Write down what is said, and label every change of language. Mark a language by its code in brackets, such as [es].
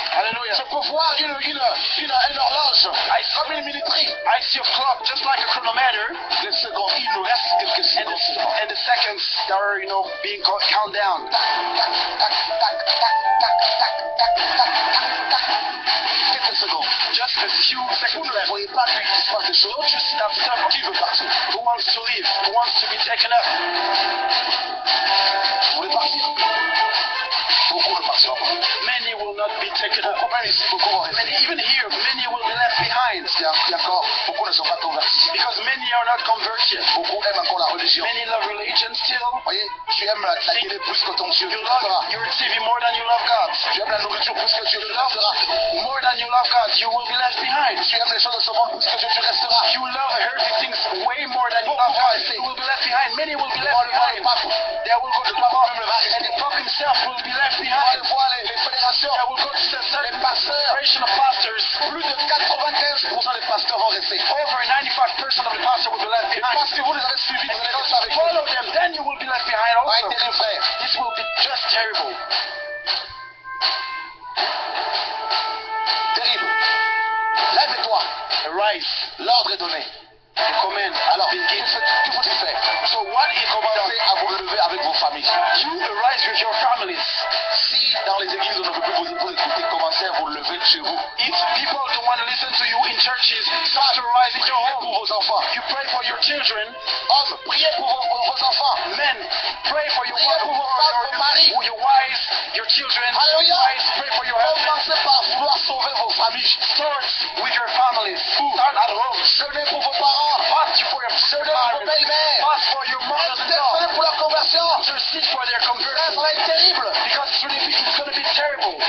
[fr] Hallelujah. Je peux voir une horloge. Comme une militaire. [en] I see a clock just like a chronometer. [fr] Les secondes, il nous reste quelques secondes. [en] And the seconds that are, being count down. [fr] Quelques secondes. [en] Just a few seconds. [fr] Vous ne voyez pas qu'il se passe des choses. [en] Don't you see that stuff? [fr] Qui veut partir? [en] Who wants to leave? Who wants to be taken up? [fr] Vous voulez partir? Beaucoup ne partiront pas. [en] Many will not be taken up. [fr] Même ici, beaucoup vont rester. [en] Even here, many will be left behind. [fr] Il y a encore, beaucoup ne sont pas convertis. [en] Because many are not converted. [fr] Beaucoup aiment encore la religion. [en] Many love religion still. [fr] Voyez, tu aimes la télé plus que ton Dieu. [en] You love your TV more than you love God. [fr] Tu aimes la nourriture plus que Dieu. [en] You love more than you love God. You will be left behind. [fr] Tu aimes les choses de ce monde plus que Dieu. Tu resteras. [en] You love earthly things way more than you love God. You will be left behind. Many will be left behind. They will go to the Pope. And the Pope himself will be left behind. [fr] Les fédérations. [en] They will go to the certain federation of pastors. [fr] Plus de 95% des pasteurs vont rester. [en] Over 95% of the pastors will be left behind. [fr] Parce que vous les avez suivis, vous allez rester avec eux. [en] Follow them, then you will be left behind also. This will be just terrible. [fr] Terrible. Lève-toi. [en] Arise. [fr] L'ordre est donné. Alors, que faut-il faire? [en] So what is [fr] commencez à vous relever avec vos familles. [en] You arise with your families. [fr] Si dans les églises on ne veut plus vous écouter, commencez à vous lever chez vous. [en] If people don't want to listen to you in churches, start to rise in your home. [fr] Pour vos enfants. [en] You pray for your children. [fr] Hommes, priez pour vos enfants. [en] Men, pray for your wives, your wives, your children. Alléluia. Pray for your husband. [fr] Commencez par vouloir sauver vos familles. [en] Start with your families. Start at home. [fr] Jeûnez pour vos parents. [en] Fast for your [fr] belle-mère. [en] Fast for your mother-in-law. [fr] Pour leur conversion. [en] Intercede for their conversion. [fr] Ça va être terrible. [en] Because it's going to be terrible.